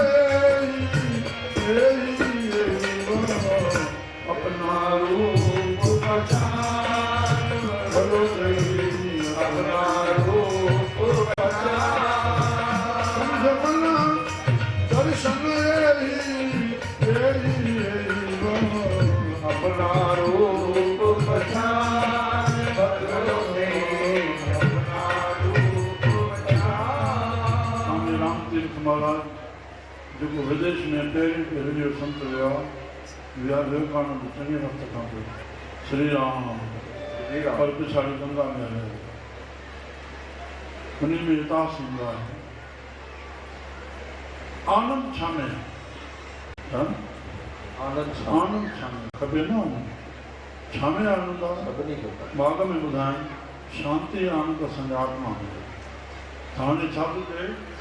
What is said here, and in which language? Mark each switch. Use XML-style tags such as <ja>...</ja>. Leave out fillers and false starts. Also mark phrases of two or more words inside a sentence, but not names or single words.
<hi>अपना रूप पहचान भलो तेरी अपना रूप पहचान संग मन दर्शन अपना रूप पहचान भलो तेरी अपना रूप पहचान</hi> <sd>स्वामी रामतीर्थ महाराज जो विदेश में पहिरियों संत विया विवेकानंद चङे वक़्त खां पोइ श्री राम पर पिछाड़ी गंगा में रहे उन में हितास ईंदो आहे आनंद छा में आनंद छा में खपे न छा में आनंद आहे बाग में ॿुधाइनि शांति आनंद असांजी आत्मा में हाणे छा थो थिए</sd>